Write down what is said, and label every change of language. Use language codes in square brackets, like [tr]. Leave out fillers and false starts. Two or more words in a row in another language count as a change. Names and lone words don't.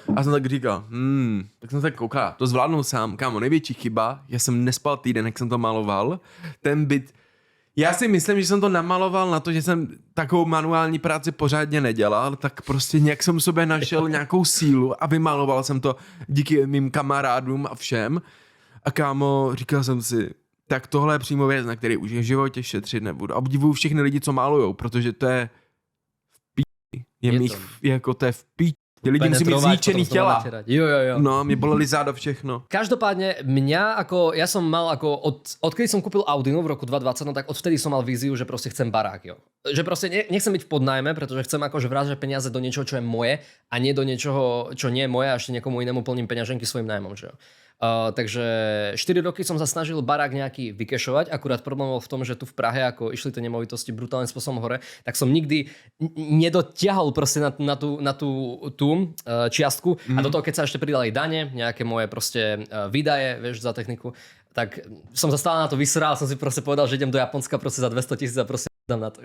[cs] A jsem tak říkal, tak jsem tak koukal, to zvládnu sám, kámo, největší chyba, já jsem nespal týden, jak jsem to maloval, ten byt, já si myslím, že jsem to namaloval na to, že jsem takovou manuální práci pořádně nedělal, tak prostě nějak jsem sobě našel nějakou sílu a vymaloval jsem to díky mým kamarádům a všem. A kámo, říkal jsem si, tak tohle je přímo věc, na který už v životě šetřit nebudu. A obdivuju všechny lidi, co malujou, protože to je jako to je v píči. Tí lidi musí mít zničený těla. Jo. No, mě boleli záda všechno. [sk] Každopádne ja som mal ako odkedy som kúpil Audinu v roku 2020, no tak odvtedy som mal víziu, že proste chcem barák, jo. Že proste nechcem byť v podnájme, pretože chcem akože vrážať peniaze do niečoho, čo je moje a nie do niečoho, čo nie je moje a ešte niekomu inému plním peňaženky svojim nájmom, že jo. Takže 4 roky som sa snažil barák nejaký vykešovať, akurát problém bol v tom, že tu v Prahe, ako išli tie nemovitosti brutálnym spôsobom hore, tak som nikdy nedotiahol proste na tú čiastku a do toho, keď sa ešte pridali dane, nejaké moje proste výdaje, vieš, za techniku, tak som sa stále na to vysral, som si proste povedal, že idem do Japonska proste za 200 000 a proste dám na to.